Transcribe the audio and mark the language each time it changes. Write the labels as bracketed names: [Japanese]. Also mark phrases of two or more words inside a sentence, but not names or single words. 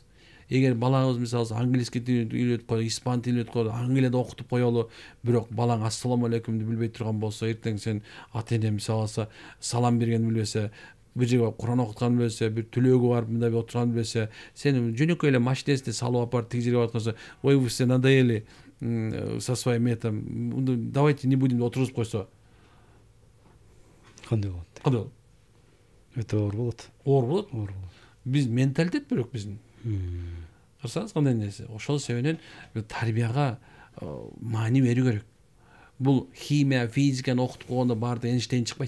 [Kyrgyz] Эгер балабыз мисалы английский тилин үйрөтүп коелу, испан тилин үйрөтүп коелу, Англияда окутуп коелу, бирок балаң ассаламу алейкумду билбей турган болсо, эртең сен ата-эне мисалы салам бергенди билбесе, бир жерге Куран окутканды билбесе, бир түлөөгө барып мындай отурганды билбесе, сени жөнөкөй эле машинесине салып апарып тиги жерге баратканса, ой, [Russian] вы все надоели со своим этим, давайте не будем [Kyrgyz] отургузуп койсо. Кандай болот? Кандай болот? Өтө оор болот. Оор болот. Биз менталитет бирок биздин. Карасаңыз кандай нерсе. Ошол себептен тарбияга маани берүү керек. Бул химия, физиканы окутуп койгондо баардыгы Эйнштейн чыкпайт.